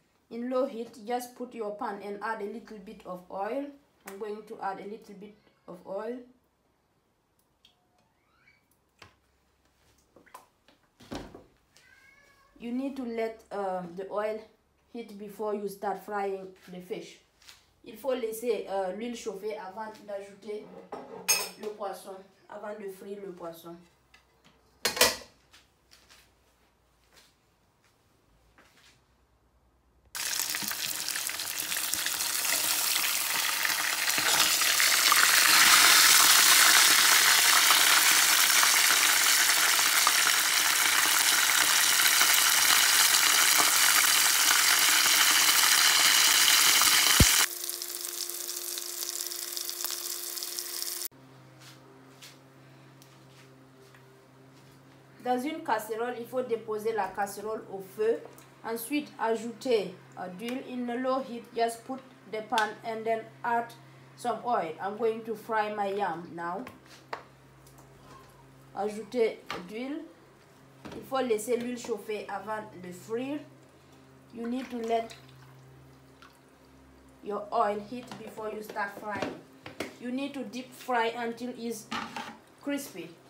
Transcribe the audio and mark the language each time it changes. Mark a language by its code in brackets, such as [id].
[en] In low heat, just put your pan and add a little bit of oil. I'm going to add a little bit of oil. You need to let the oil heat before you start frying the fish. [fr] Il faut laisser l'huile chauffer avant d'ajouter le poisson, avant de frire le poisson. Dans une casserole, il faut déposer la casserole au feu. Ensuite, ajouter d'huile. [en] In a low heat, just put the pan and then add some oil. I'm going to fry my yam now. [fr] Ajouter d'huile. Il faut laisser l'huile chauffer avant de frire. [en] You need to let your oil heat before you start frying. you need to deep fry until it's crispy.